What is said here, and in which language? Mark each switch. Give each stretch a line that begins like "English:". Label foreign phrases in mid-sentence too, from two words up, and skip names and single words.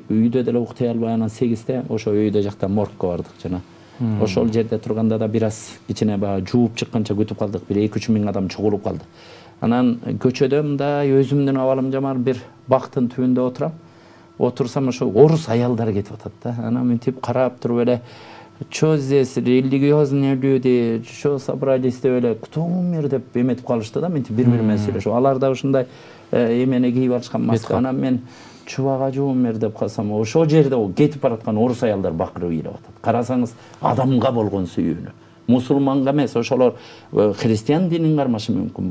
Kyrgyz: Үйдө деле уктай албай анан 8-те ошо үйдө жакта моргко бардык жана. Ошол жерде турганда да бир аз кичине баа жууп чыкканча күтүп калдык. Бир 2-3 миң адам чогулуп калды. Анан көчөдө мындай өзүмдүн абалым жамар бир бактын түбүндө отурам. Отурсам ошо орус аялдар кетип атат да. Анан мынтип карап туруп эле
Russian: "Что здесь религиозные люди, что собрались"
Kyrgyz: деп эле
Russian: "Кто умер"
Kyrgyz: деп эметип калышты да. Мынтип бири-бири сүйлөшүп. Алар да ушундай эмени кийип алышкан маска. Анан мен Чубак ажы умер деп калсам, ошол жерде кетип бараткан орус аялдар бакырып ыйлап атат. Карасаңыз, адамга болгон сүйүүнү. Мусулманга эмес, ошолор христиан динин кармашы мүмкүн.